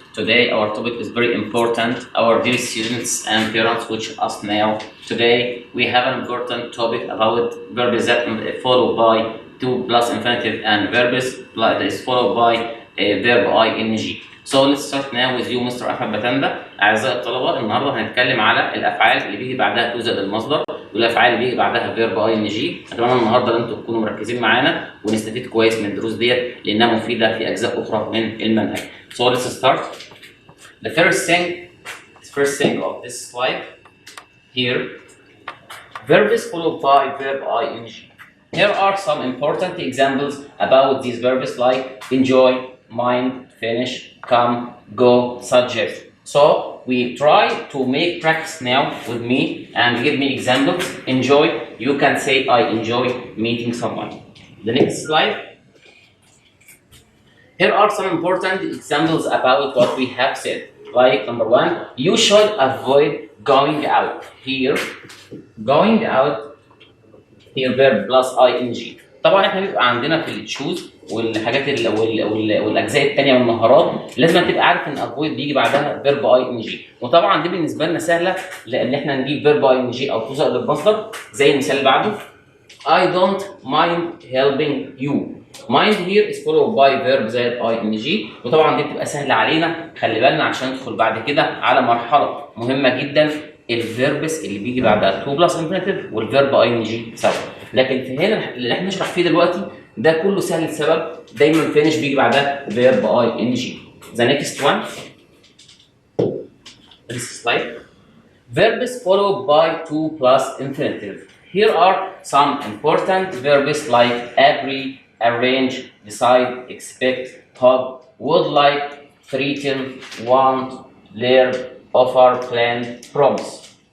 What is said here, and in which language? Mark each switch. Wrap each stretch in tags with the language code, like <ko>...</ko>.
<en>Today our topic is very important. Our dear students and parents which us now. Today we have an important topic about verbs that followed by to plus infinitive and verbs that is followed by a verb ing. So let's start now with you Mr.</en> <ar>احمد بتانده. اعزائي الطلبه النهارده هنتكلم على الافعال اللي بيجي بعدها تو زائد المصدر والافعال اللي بيجي بعدها فيرب اي ان جي. اتمنى النهارده ان انتم تكونوا مركزين معانا ونستفيد كويس من الدروس ديت لانها مفيده في اجزاء اخرى من المنهج.</ar> <en>So let's start. The first thing of this slide here, verbs followed by verb ing. Here are some important examples about these verbs like enjoy, mind, finish, come, go, subject. So we try to make practice now with me and give me examples. Enjoy, you can say I enjoy meeting someone. The next slide. Here are some important examples about what we have said. Like number one, you should avoid going out. Here, going out, here verb plus ing.</en> <ar>طبعا احنا بيبقى عندنا في التشوز والحاجات والاجزاء الثانيه والمهارات لازم تبقى عارف ان افويد بيجي بعدها فيرب اي ان جي، وطبعا دي بالنسبه لنا سهله لان احنا نجيب فيرب اي ان جي او تو زائد المصدر زي المثال اللي بعده.</ar> <en>I don't mind helping you. Mind here is followed by verb</en> <ar>زائد</ar> <en>ing،</en> <ar>وطبعا دي بتبقى سهله علينا. خلي بالنا عشان ندخل بعد كده على مرحله مهمه جدا، الفيربس اللي بيجي بعدها تو بلس انفينيتيف والفيرب اي ان جي سوا. لكن في هنا اللي احنا نشرح فيه دلوقتي ده كله سهل لسبب دايما فينش بيجي بعدها فيرب اي ان جي.</ar> <en>The next one. This slide. Verbs followed by to plus infinitive. Here are some important verbs like agree, arrange, decide, expect, hope, would like, threaten, want, learn, offer, plan, promise.</en>